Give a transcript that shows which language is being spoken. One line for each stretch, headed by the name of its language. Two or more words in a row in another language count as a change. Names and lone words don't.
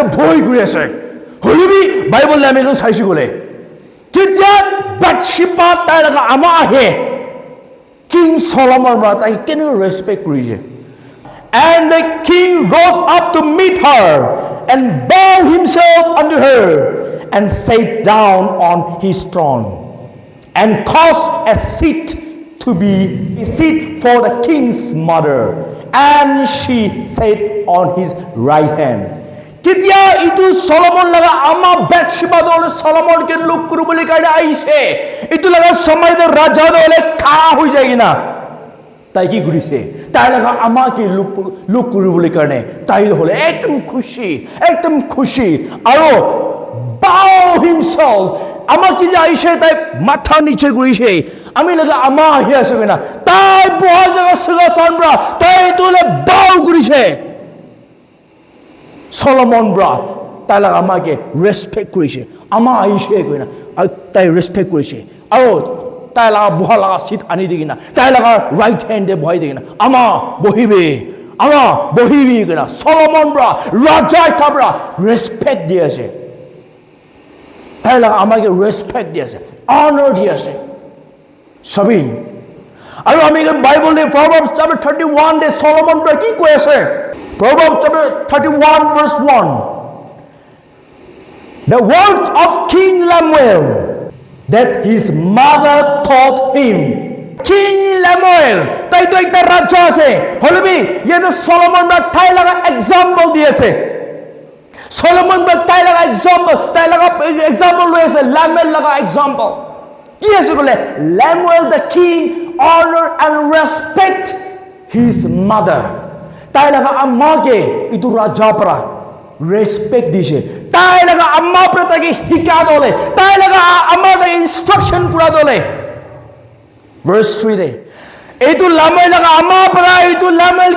Naga Pidgin: ভয় কৰি আছে হলিবি বাইবেল আমি চাইছো গলে কেতিয়া বাতশিবা তাই লগা আমা আহে কিং সলোমন বা তাই কেনে রেসপেক্ট কৰিছে
English: and the king rose up to meet her and bowed himself unto her and sat down on his throne and caused a seat to be a seat for the king's mother and she sat on his right hand
Naga Pidgin: কেতিয়া ইটো সলোমন লাগা আমা বাতশিবা দলে সলোমন কে লুক কৰু বলি কাইনা আইছে ইটো লাগা সময় দে রাজা দলে খাড়া হৈ যায় কিনা তাই কি কৰিছে তাই লাগা আমাকে লুক কৰু বলি কাৰণে তাই হলে একদম খুশি আৰু
English: bow himself
Naga Pidgin: আমাকে যে আইছে তাই মাথা নিচে কৰিছে আমি লাগা আমা আহি আছে কিনা তাই বহা জায়গা সিংহাসন ব্রা তাই তোলে বাউ কৰিছে সলোমন ব্রা তাই লাগা আমাকে রেসপেক্ট কৰিছে আমা আইছে কিনা তাই রেসপেক্ট কৰিছে আৰু তাই লাগা বহা লাগা সিট আনি দি কিনা তাই লাগা রাইট হ্যান্ডে বহাই দি কিনা আমা বহিবি কিনা সলোমন ব্রা রাজা কাবরা রেসপেক্ট দি আছে তাই লাগা আমাকে রেসপেক্ট দি আছে অনার দি আছে সবই আৰু আমি বাইবেলে Proverbs chapter 31 দে সলোমন ব্রা কি কৈ আছে Proverbs chapter 31 verse 1
English: the words of King Lemuel that his mother taught him King Lemuel
Naga Pidgin: তাই তো একটা রাজা আছে হলবি ইয়াতে সলোমন ব্রা তাই লাগা আছে সলোমন তাই লগা এক্সাম্পল লৈ আছে লেমুৱেল লগা এক্সাম্পল কি আছে ক'লে
English: Lemuel the king honor and respect his mother
Naga Pidgin: তাই লগা আম্মাকে ইটো ৰাজা পৰা ৰেছপেক্ট দিছে তাই লগা আম্মা পৰা তাকে শিকা দলে তাই লগা আম্মাৰ তাকে ইনষ্ট্ৰাকশ্যন পুৰা দলে ভাৰ্ছ 3 দে এইটো লেমুৱেল লগা আম্মা পৰা এইটো লেমুৱেলকে